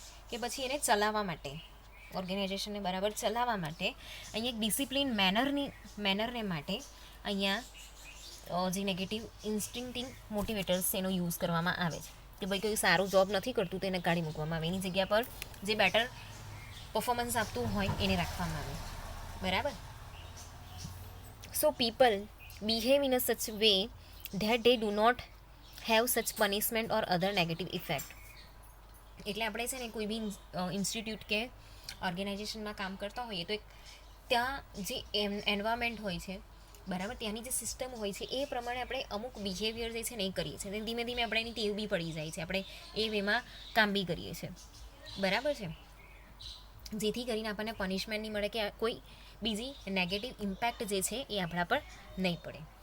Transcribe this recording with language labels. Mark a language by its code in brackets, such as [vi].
[gu] કે પછી એને ચલાવવા માટે, ઓર્ગેનાઇઝેશનને બરાબર ચલાવવા માટે અહીંયા એક ડિસિપ્લિન મેનરને માટે અહીંયા જે નેગેટિવ ઇન્સ્ટિંક્ટિવ મોટિવેટર્સ એનો યુઝ કરવામાં આવે છે, કે ભાઈ કોઈ સારું જોબ નથી કરતું તો એને કાઢી મૂકવામાં આવે, એની જગ્યા પર જે બેટર પરફોર્મન્સ આપતું હોય એને રાખવામાં આવે, બરાબર. [en] So people behave in a such way that they do not have such punishment or other negative effect. [gu] એટલે આપણે છે ને કોઈ બી ઇન્સ્ટિટ્યૂટ કે ઓર્ગેનાઇઝેશનમાં કામ કરતા હોઈએ તો એક ત્યાં જે એન્વાયરમેન્ટ હોય છે, બરાબર, ત્યાંની જે સિસ્ટમ હોય છે એ પ્રમાણે આપણે અમુક બિહેવિયર જે છે ને એ કરીએ છીએ, ધીમે ધીમે આપણે એની ટેવ બી પડી જાય છે, આપણે એ વેમાં કામ બી કરીએ છીએ, બરાબર છે, જેથી કરીને આપણને પનિશમેન્ટ નહીં મળે કે કોઈ બીજી નેગેટિવ ઇમ્પેક્ટ જે છે એ આપણા પર નહીં પડે.